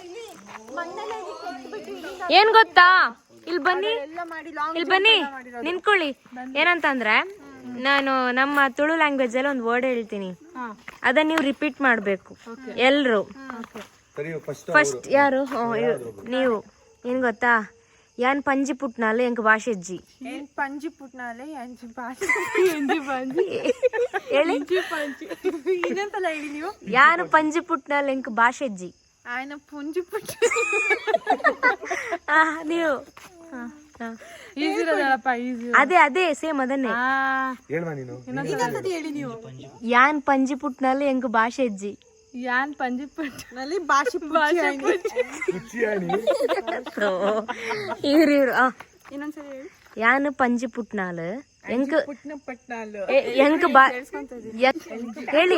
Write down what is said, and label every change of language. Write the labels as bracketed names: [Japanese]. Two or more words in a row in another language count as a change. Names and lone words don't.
[Kannada] ಏನು ಗೊತ್ತಾ, ಇಲ್ಲಿ ಬನ್ನಿ ನಿಂತ್ಕೊಳ್ಳಿ. ಏನಂತಂದರೆ, ನಾನು ನಮ್ಮ ತುಳು ಲ್ಯಾಂಗ್ವೇಜಲ್ಲಿ ಒಂದು ವರ್ಡ್ ಹೇಳ್ತೀನಿ, ಅದನ್ನ ನೀವು ರಿಪೀಟ್ ಮಾಡಬೇಕು ಎಲ್ಲರೂ. ಫಸ್ಟ್ ಯಾರು? ನೀವು. ಏನು ಗೊತ್ತಾ, [Tulu] ಯಾನ್ ಪಂಜಿ ಪುಟ್ನಾಲೆ ಎಂಕ್ ಭಾಷೆಜ್ಜಿ. ಪಂಜಿ ಪುಟ್ನಾಲೆ [Kannada] ಹೇಳಿ. ಇನ್ನೊಂದ್ಸಲ ಹೇಳಿ ನೀವು. [Tulu] ಯಾನು ಪಂಜಿ ಪುಟ್ನಾಲೆ ಎಂಕ್ ಭಾಷೆಜ್ಜಿ. ಆಯ್ನ ಪುಂಜಿ ಪುಟ್ಟ [Kannada] ನೀವು ಅದೇ ಸೇಮ್ ಅದನ್ನೇ ಹೇಳಿ ನೀವು. [Tulu] ಯಾನ್ ಪಂಜಿ ಪುಟ್ನಲ್ಲಿ ಎಂಕ್ ಭಾಷೆಜ್ಜಿ. ಯಾನ್ ಪಂಜಿ ಪುಟ್ನಲ್ಲಿ ಭಾಷೆ [Kannada] ಇವ್ರು ಇನ್ನೊಂದ್ಸರಿ ಹೇಳಿ. [Tulu] ಯಾನ್ ಪಂಜಿ ಪುಟ್ನಾಲ್ ಎಂಕ್ ಪಟ್ನಾಲು [Kannada] ಎಂಕ್ ಹೇಳಿ.